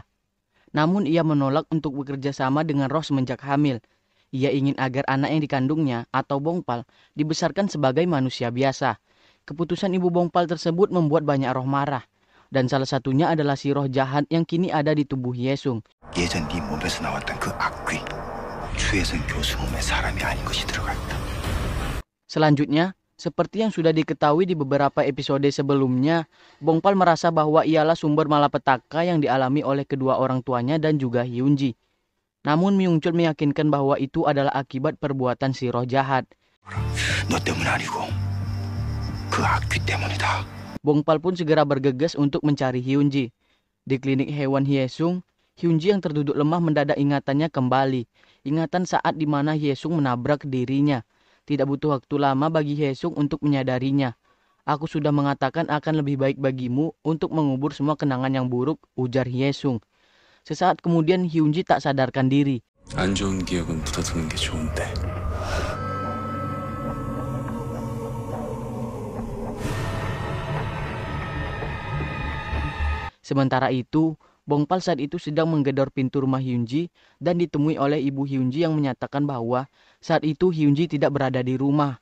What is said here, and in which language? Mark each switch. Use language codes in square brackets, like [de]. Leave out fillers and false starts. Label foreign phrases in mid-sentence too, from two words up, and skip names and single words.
[id] Namun ia menolak untuk bekerja sama dengan roh semenjak hamil. Ia ingin agar anak yang dikandungnya atau Bongpal dibesarkan sebagai manusia biasa. Keputusan Ibu Bongpal tersebut membuat banyak roh marah. Dan salah satunya adalah si roh jahat yang kini ada di tubuh Hye-sung. [ko] 예전 네 몸에서 나왔던 그 악귀 추혜선 교수 몸에 사람이 아닌 것이 들어가 있다. [id] Selanjutnya, seperti yang sudah diketahui di beberapa episode sebelumnya, Bongpal merasa bahwa ialah sumber malapetaka yang dialami oleh kedua orang tuanya dan juga Hyunji. Namun Myung-chul meyakinkan bahwa itu adalah akibat perbuatan si roh jahat. [ko] 너 때문 아니고 그 악귀 때문이다. [id] Bongpal pun segera bergegas untuk mencari Hyunji. Di klinik hewan Hye-sung, Hyunji yang terduduk lemah mendadak ingatannya kembali. Ingatan saat di mana Hye-sung menabrak dirinya. Tidak butuh waktu lama bagi Hye-sung untuk menyadarinya. Aku sudah mengatakan akan lebih baik bagimu untuk mengubur semua kenangan yang buruk, ujar Hye-sung. Sesaat kemudian Hyunji tak sadarkan diri. [ko] 안 좋은 기억은 묻어두는 게 좋은데. [id] Sementara itu, Bongpal saat itu sedang menggedor pintu rumah Hyunji dan ditemui oleh ibu Hyunji yang menyatakan bahwa saat itu Hyunji tidak berada di rumah.